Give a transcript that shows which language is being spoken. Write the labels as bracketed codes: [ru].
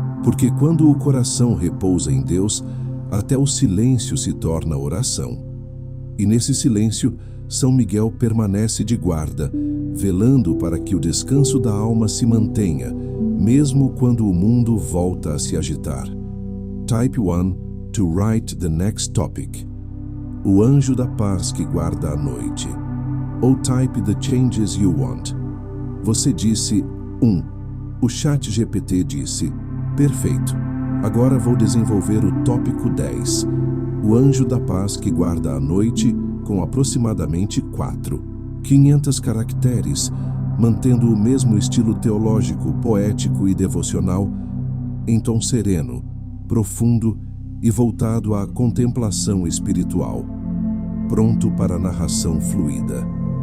[pt] Porque quando o coração repousa em Deus, até o silêncio se torna oração. E nesse silêncio, São Miguel permanece de guarda, velando para que o descanso da alma se mantenha, mesmo quando o mundo volta a se agitar. [en] Type 1 to write the next topic. [pt] O anjo da paz que guarda a noite. Ou [en] type the changes you want. [pt] Você disse 1. O chat GPT disse: perfeito. Agora vou desenvolver o tópico 10. O anjo da paz que guarda a noite, com aproximadamente 500 caracteres, mantendo o mesmo estilo teológico, poético e devocional, em tom sereno, profundo e voltado à contemplação espiritual, pronto para a narração fluida.